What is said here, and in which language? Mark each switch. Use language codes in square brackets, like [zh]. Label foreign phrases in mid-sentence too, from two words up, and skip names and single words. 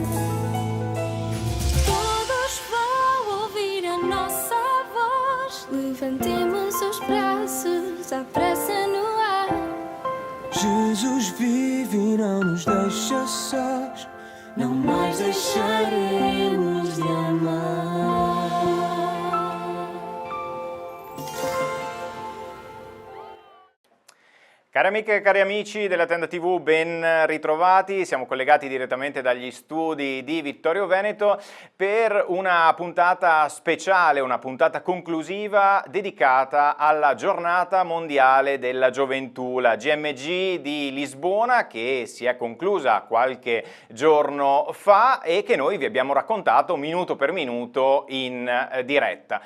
[pt] Todos vão ouvir a nossa voz, levantemos os braços à pressa no ar. Jesus vive e não nos deixa sós, Não mais deixaremos de amar. [it] Cari amiche e cari amici della Tenda TV, ben ritrovati. Siamo collegati direttamente dagli studi di Vittorio Veneto per una puntata speciale, una puntata conclusiva dedicata alla Giornata Mondiale della Gioventù, la GMG di Lisbona, che si è conclusa qualche giorno fa e che noi vi abbiamo raccontato minuto per minuto in diretta.